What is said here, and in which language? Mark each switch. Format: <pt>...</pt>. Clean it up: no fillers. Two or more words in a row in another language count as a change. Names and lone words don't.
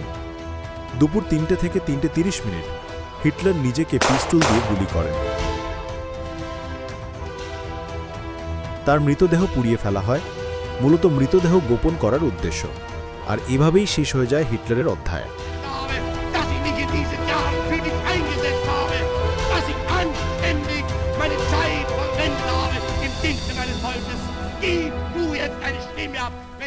<bn>দুপুর 3টে থেকে 3:30 হিটলার নিজেকে পিস্তল দিয়ে গুলি করেন। তার মৃতদেহ পুড়িয়ে ফেলা হয়, মূলত মৃতদেহ গোপন করার উদ্দেশ্য। আর এভাবেই শেষ হয়ে যায় হিটলারের অধ্যায়।</bn> <de>dass ich mich in diesen Jahren für dich eingesetzt habe, dass ich anständig meine Zeit verwendet habe im Dienste meines Volkes. Gib du jetzt eine Stimme ab</de>